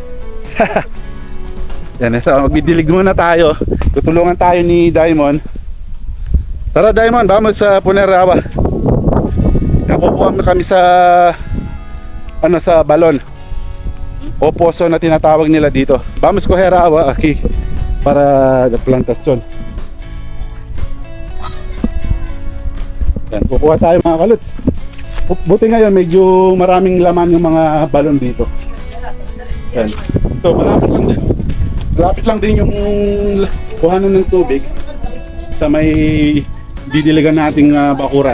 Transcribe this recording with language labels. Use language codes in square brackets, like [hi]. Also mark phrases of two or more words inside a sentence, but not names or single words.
[tl] Yan, ito, magbidilig muna tayo. Tutulungan tayo ni Diamond. Tara Diamond, vamos sa Punerawa. Nakukuha kami sa sa balon o poso na tinatawag nila dito. [es] Vamos coger agua aquí para la plantación. [tl] Yan, kukuha tayo mga kaluts. Buti ngayon medyo maraming laman yung mga balon dito. Yan. Ito, malapit lang din. Malapit lang din yung kuhanan ng tubig sa may didiligan nating bakuran.